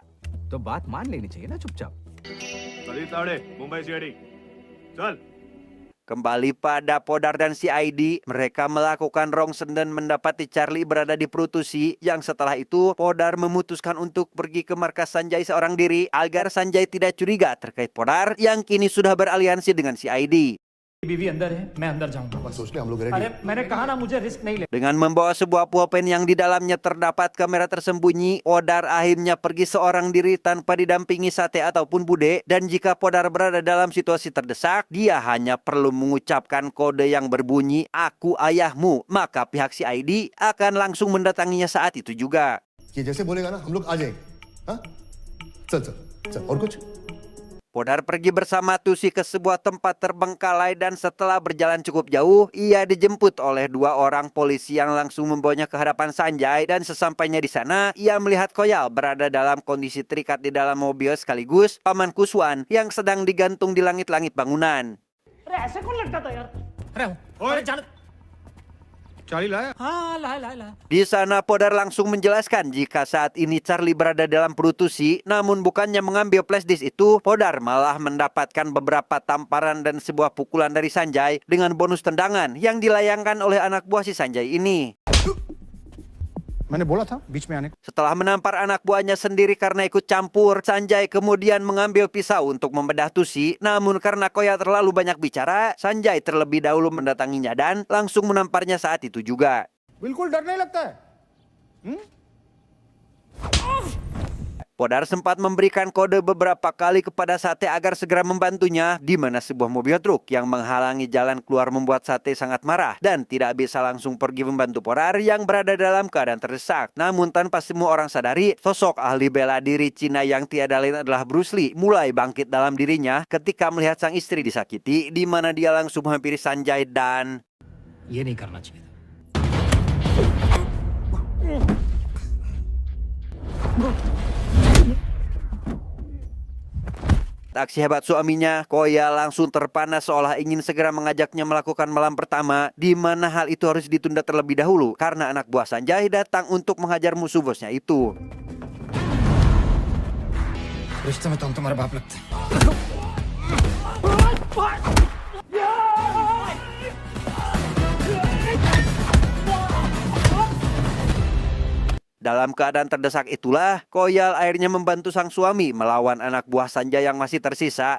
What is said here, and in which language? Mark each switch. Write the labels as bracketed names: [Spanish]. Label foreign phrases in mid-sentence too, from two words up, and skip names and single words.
[Hindi] तो बात मान लेनी चाहिए ना चुपचाप. मुंबई CID. चल. [Indonesian] Kembali pada Podar dan CID, mereka melakukan rongsen dan mendapati Charlie berada di Prutusi, yang setelah itu Podar memutuskan untuk pergi ke markas Sanjay seorang diri agar Sanjay tidak curiga terkait Podar yang kini sudah beraliansi dengan CID. [Hindi] बीवी अंदर है, मैं अंदर जाऊंगा। बस सोच ले हम लोग रेडी। अरे मैंने कहा ना मुझे रिस्क नहीं ले। [Indonesian] Dengan membawa sebuah pulpen yang di dalamnya terdapat kamera tersembunyi, Podar akhirnya pergi seorang diri tanpa didampingi Sate ataupun Bude. Dan jika Podar berada dalam situasi terdesak, dia hanya perlu mengucapkan kode yang berbunyi, "Aku ayahmu." Maka pihak CID akan langsung mendatanginya saat itu juga. [Hindi] ये जैसे बोलेगा ना हम लोग आ जाएंगे। हाँ? चल चल चल और कुछ? [Indonesian] Podar pergi bersama Tusi ke sebuah tempat terbengkalai dan setelah berjalan cukup jauh, ia dijemput oleh dua orang polisi yang langsung membawanya ke hadapan Sanjay dan sesampainya di sana, ia melihat Koyal berada dalam kondisi terikat di dalam mobil sekaligus Paman Kuswan yang sedang digantung di langit-langit bangunan. Di sana Podar langsung menjelaskan jika saat ini Charlie berada dalam perut Tusi, namun bukannya mengambil [English] flash disk [Indonesian] itu, Podar malah mendapatkan beberapa tamparan dan sebuah pukulan dari Sanjay dengan bonus tendangan yang dilayangkan oleh anak buah si Sanjay ini. [Hindi] मैंने बोला था बीच में आने को। [Indonesian] Setelah menampar anak buahnya sendiri karena ikut campur, Sanjay kemudian mengambil pisau untuk membedah Tusi. Namun karena Koya terlalu banyak bicara, Sanjay terlebih dahulu mendatanginya dan langsung menamparnya saat itu juga. [Hindi] बिल्कुल डर नहीं लगता है। [Indonesian] Podar sempat memberikan kode beberapa kali kepada Sate agar segera membantunya, di mana sebuah mobil truk yang menghalangi jalan keluar membuat Sate sangat marah dan tidak bisa langsung pergi membantu Podar yang berada dalam keadaan terdesak. Namun tanpa semua orang sadari, sosok ahli bela diri Cina yang tiada lain adalah Bruce Lee mulai bangkit dalam dirinya ketika melihat sang istri disakiti, di mana dia langsung menghampiri Sanjay dan [Hindi] ये नहीं करना चाहिए था। [Indonesian] aksi hebat suaminya, Koya langsung terpana seolah ingin segera mengajaknya melakukan malam pertama, di mana hal itu harus ditunda terlebih dahulu karena anak buah Sanjay datang untuk menghajar musuh bosnya itu. [Hindi] रिश्ते में तो हम तुम्हारा बाप लगता है। [Indonesian] Dalam keadaan terdesak itulah, Koyal akhirnya membantu sang suami melawan anak buah Sanjay yang masih tersisa.